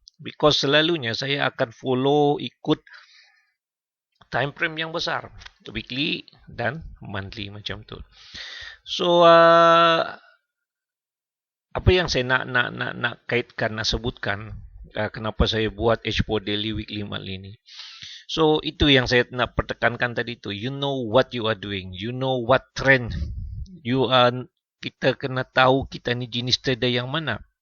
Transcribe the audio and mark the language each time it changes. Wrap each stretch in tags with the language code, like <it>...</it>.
<ms>Because selalunya saya akan follow ikut time frame yang besar, weekly dan monthly macam tu. So apa yang saya nak kaitkan, nak sebutkan kenapa saya buat H4 daily, weekly, monthly ni. So itu yang saya nak pertekankan tadi tu.</ms> <en>You know what you are doing. You know what trend you are.</en> <ms>Kita kena tahu kita ni jenis trader yang mana.</ms>